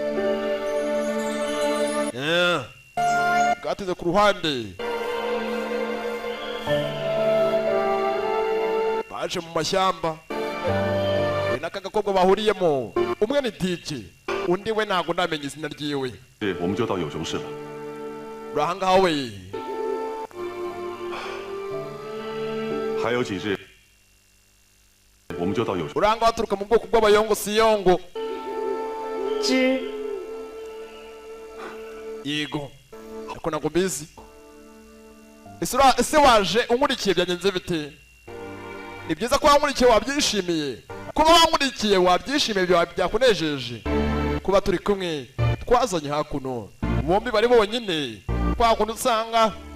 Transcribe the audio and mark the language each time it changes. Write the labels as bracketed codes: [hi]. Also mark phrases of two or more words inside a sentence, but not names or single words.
[rw] bwateze ku ruhande baje mu mashyamba we n'aka gakobwa bahuriyemo umwe ni DJ undi we ntabwo ndamenya izina ryiwe [zh] 我们就到有容市了。 [rw] urahangaha we [zh] 还有几日，我们就到有容。 [rw] uranga baturuka mu bwoko bw'abayongo siyongo [zh] 知 [rw] yego ariko ntabwo mbizi ese waje unkurikiye byagenze bite ni byiza ko wankurikiye wabyishimiye kuba wankurikiye wabyishimiye byakunejeje kuba turi kumwe twazanye hakuno bombi bari bonyine kwa kundi usanga